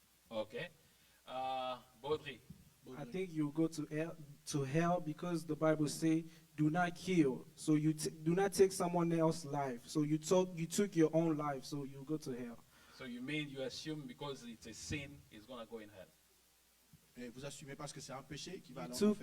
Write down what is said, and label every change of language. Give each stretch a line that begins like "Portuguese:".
English: Okay. Baudry. I think you go to hell because the Bible say, "Do not kill." So you do not take someone else's life. So you took your own life. So you go to hell. So you mean you assume because it's a sin, he's gonna go in hell?
French: Et vous assumez parce que c'est un péché qui va aller en